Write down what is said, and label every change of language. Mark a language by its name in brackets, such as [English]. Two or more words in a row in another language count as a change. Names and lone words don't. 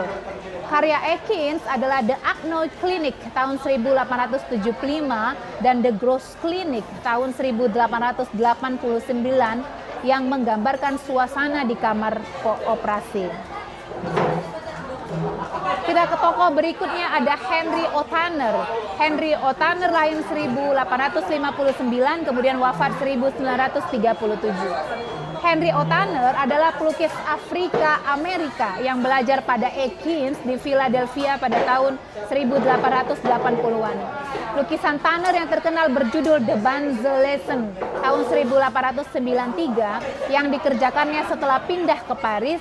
[Indonesian] Karya Eakins adalah The Agno Clinic tahun 1875 dan The Gross Clinic tahun 1889 yang menggambarkan suasana di kamar operasi. Kita ke tokoh berikutnya ada Henry O. Tanner. Henry O. Tanner lahir 1859 kemudian wafat 1937. Henry O'Tanner adalah pelukis Afrika Amerika yang belajar pada Ekins di Philadelphia pada tahun 1880-an. Lukisan Tanner yang terkenal berjudul The Banzolesen tahun 1893 yang dikerjakannya setelah pindah ke Paris.